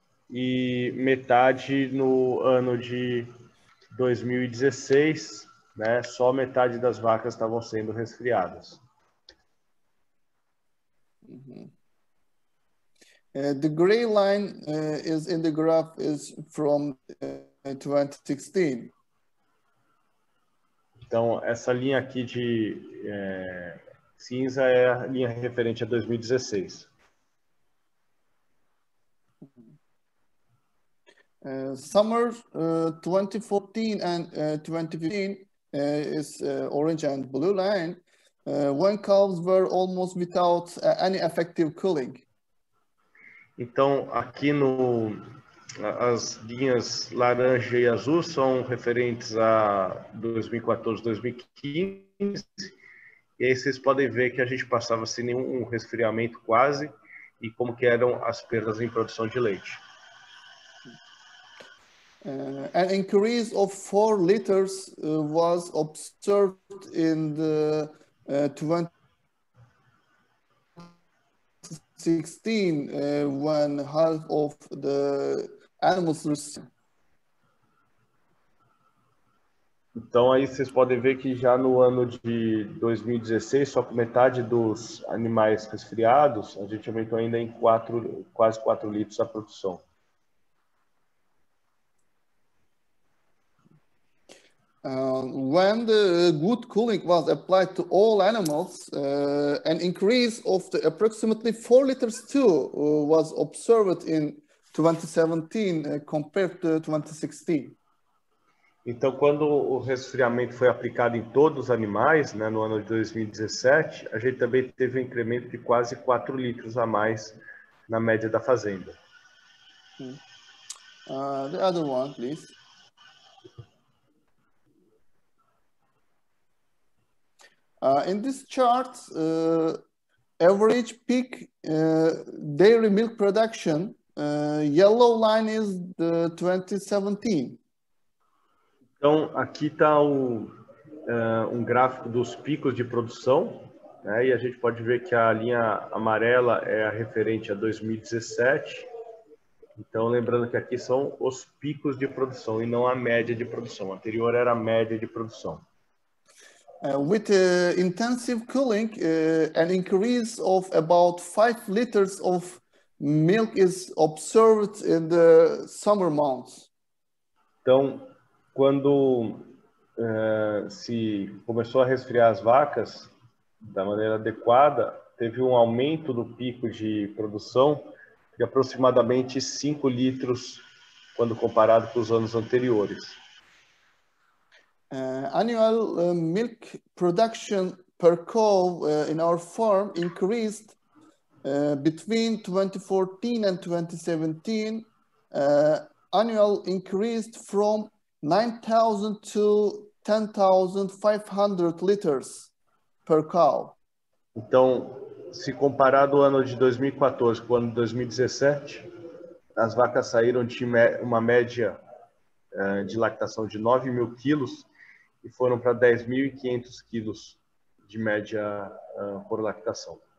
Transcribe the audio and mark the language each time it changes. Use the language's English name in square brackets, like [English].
[Portuguese] E metade no ano de 2016, né? Só metade das vacas estavam sendo resfriadas. [English] The gray line is in the graph is from 2016. [Portuguese] Então, essa linha aqui de cinza é a linha referente a 2016. [English] Summer 2014 and 2015 is orange and blue line, when cows were almost without any effective cooling. [Portuguese] Então, aqui as linhas laranja e azul são referentes a 2014, 2015. E aí vocês podem ver que a gente passava sem nenhum resfriamento quase e como que eram as perdas em produção de leite. [English] An increase of 4 liters was observed in the 2016 when half of the animals received. [Portuguese] Então aí vocês podem ver que já no ano de 2016, só com metade dos animais resfriados, a gente aumentou ainda em quase 4 litros a produção. [English] When the good cooling was applied to all animals, an increase of approximately 4 liters too was observed in 2017 compared to 2016. [Portuguese] Então, quando o resfriamento foi aplicado em todos os animais, né, no ano de 2017, a gente também teve um incremento de quase 4 litros a mais na média da fazenda. [English] The other one, please. In this chart, average peak dairy milk production, yellow line is the 2017. [Portuguese] Então, aqui está um gráfico dos picos de produção, né, e a gente pode ver que a linha amarela é a referente a 2017. Então, lembrando que aqui são os picos de produção e não a média de produção. A anterior era a média de produção. [English] With intensive cooling, an increase of about 5 liters of milk is observed in the summer months. [Portuguese] Então, quando se começou a resfriar as vacas da maneira adequada, teve um aumento do pico de produção de aproximadamente 5 litros quando comparado com os anos anteriores. [English] Annual milk production per cow in our farm increased between 2014 and 2017. Annual increased from 9,000 to 10,500 liters per cow. [Portuguese] Então, se comparado o ano de 2014 com o ano de 2017, as vacas saíram de uma média de lactação de 9.000 quilos e foram para 10.500 quilos de média por lactação.